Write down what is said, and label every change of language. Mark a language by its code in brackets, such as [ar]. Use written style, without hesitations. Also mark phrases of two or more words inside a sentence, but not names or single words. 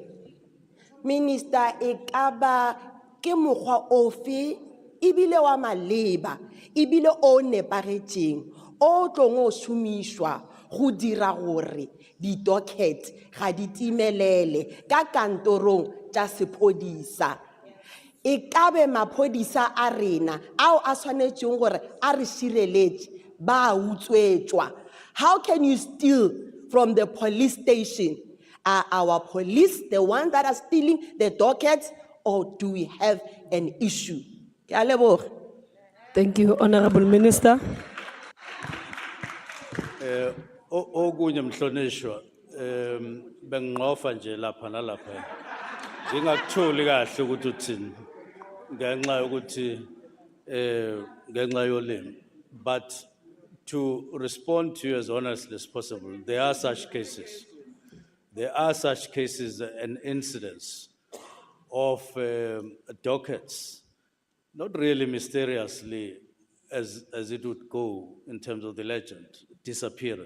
[nso] Minister, e ka ba ke mokgwa ofe ebile wa maleba ebile o nepagetšeng o tlong o šomišwa go dira gore di-docket ga di timelele ka kantorong tša sephodisa. E ka be maphodisa a rena ao a swanetšeng gore a re šireletše ba utswetšwa. [en] How can you steal from the police station? Are our police the ones that are stealing the dockets, or do we have an issue? [nso] Ke a leboga. [en] Thank you, Honorable Minister. [zu] Okunye mhlonishwa, benginqofa nje lapha nalapha. Ngingakutholi kahle ukuthi uthini. Ngenxa yokuthi ngenxa yolimi. [en] But to respond to you as honestly as possible, there are such cases. There are such cases and incidents of dockets, not really mysteriously as it would go in terms of the legend, disappearing.